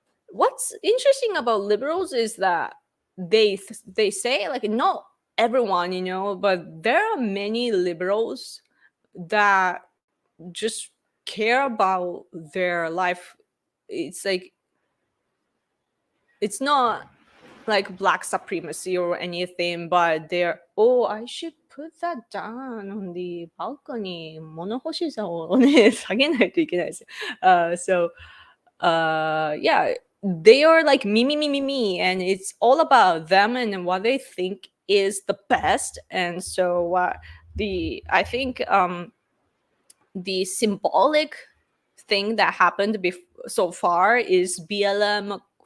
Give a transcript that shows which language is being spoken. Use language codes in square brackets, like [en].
[en] What's interesting about liberals is that they say, like, not everyone, but there are many liberals that just care about their life. It's like, it's not like black supremacy or anything, but they're, oh, I should put that down on the balcony. [ja] 物干しさをね、下げないといけないですよ。 [en] So, yeah, they are like me, me, me, me, me, and it's all about them and what they think is the best. And so, I think the symbolic thing that happened so far is BLM.